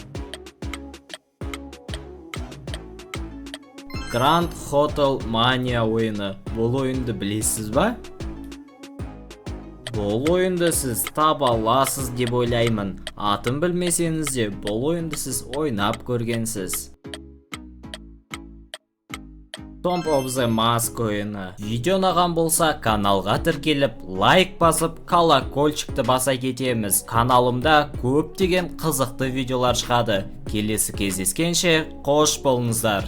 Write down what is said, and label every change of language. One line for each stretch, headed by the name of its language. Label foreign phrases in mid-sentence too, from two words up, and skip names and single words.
Kazakh: Grand Hotel Mania ойыны. Бұл ойынды білесіз ба? Бұл ойынды сіз таба аласыз деп ойлаймын. Атын білмесеңіз де, бұл ойынды сіз ойнап көргенсіз. Tomb of the Mask ойыны. Видео ұнаған болса, каналға тіркеліп, лайк басып, колокольчикті баса кетеміз. Каналымда көптеген қызықты видеолар шығады. Келесі кездескенше қош болыңыздар.